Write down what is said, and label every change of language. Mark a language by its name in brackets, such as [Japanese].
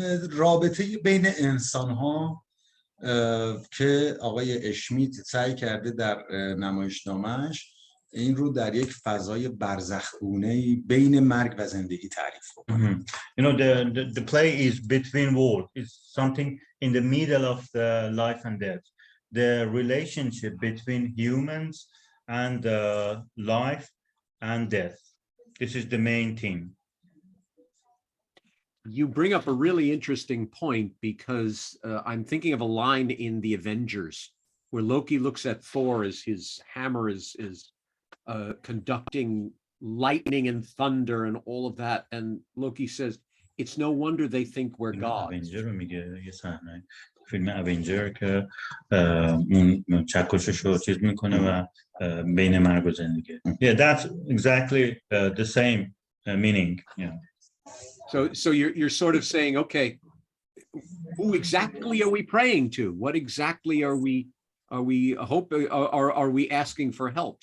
[Persian] رابطه بین انسان ها که آقای اشمیت سعی کرده در نمایشنامه‌اش این رو در یک فضای برزخگونه‌ای بین مرگ و زندگی تعریف کنه. [English] You know, the play is between worlds. It's something in the middle of the life and death. The relationship between humans and life and death. This is the main theme. You bring up a really interesting point because I'm thinking of a line in the Avengers where Loki looks at Thor as his hammer is conducting lightning and thunder and all of that, and Loki says, "It's no wonder they think we're gods." [Persian] Avenger رو میگه یه صحنه فیلم اونجر که اون چکشش رو چیز میکنه و بین مرگ و زندگی. [English] Yeah, that's exactly the same meaning. Yeah. So you're sort of saying, okay, who exactly are we praying to? What exactly are we are we asking for help?